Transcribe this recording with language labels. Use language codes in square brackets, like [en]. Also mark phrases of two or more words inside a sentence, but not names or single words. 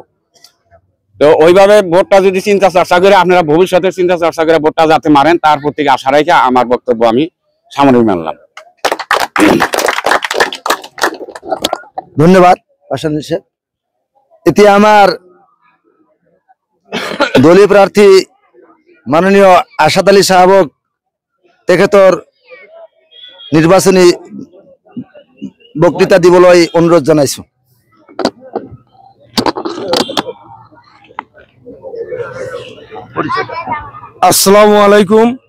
[bn] তো ওইভাবে ভোটটা যদি চিন্তা চর্চা করে আপনারা ভবিষ্যতে চিন্তা চর্চা করে ভোটটা যাতে মারেন তার প্রতি আশা রেখে আমার বক্তব্য আমি সামনে মানলাম। ধন্যবাদ আসাদুল সাহেব। [as] এতিয়া আমার দলীয় প্রার্থী মাননীয় আসাদ আলী সাহেবক তেখেতৰ নির্বাচনী বক্তৃতা দিবলৈ অনুৰোধ জনাইছো। [ar] السلام عليكم.